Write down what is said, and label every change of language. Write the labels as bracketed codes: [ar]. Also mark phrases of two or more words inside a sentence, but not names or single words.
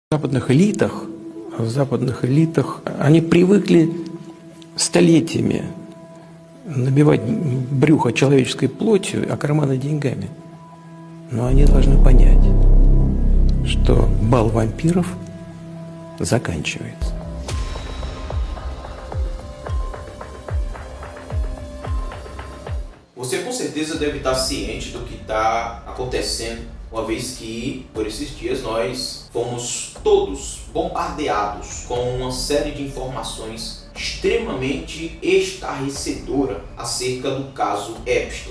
[ru] В западных элитах они привыкли столетиями набивать брюхо человеческой плотью, а карманы деньгами. Но они должны понять, что бал вампиров заканчивается. [pt] Você com certeza deve estar ciente do que está acontecendo, uma vez que, por esses dias, nós fomos todos bombardeados com uma série de informações extremamente estarrecedora acerca do caso Epstein.